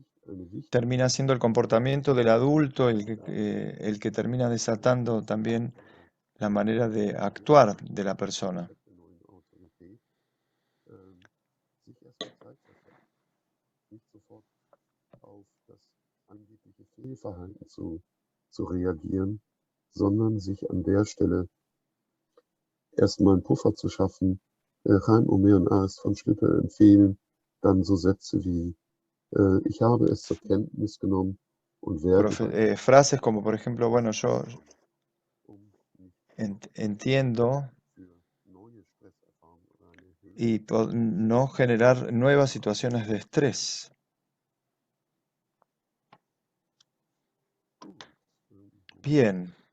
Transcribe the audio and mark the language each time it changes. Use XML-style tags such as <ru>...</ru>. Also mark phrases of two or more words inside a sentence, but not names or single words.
<es>termina siendo el comportamiento del adulto el que termina desatando también la manera de actuar de la persona.</es> <de>auf das angebliche Fehlverhalten zu reagieren, sondern sich an der Stelle erstmal einen Puffer zu schaffen. Chaim Omer und A.S. von Schlippe empfehlen dann so Sätze wie ich habe es zur Kenntnis genommen und werde</de> <es>Frases como, por ejemplo, bueno, yo entiendo y no generar nuevas situaciones de estrés. Bien.</es>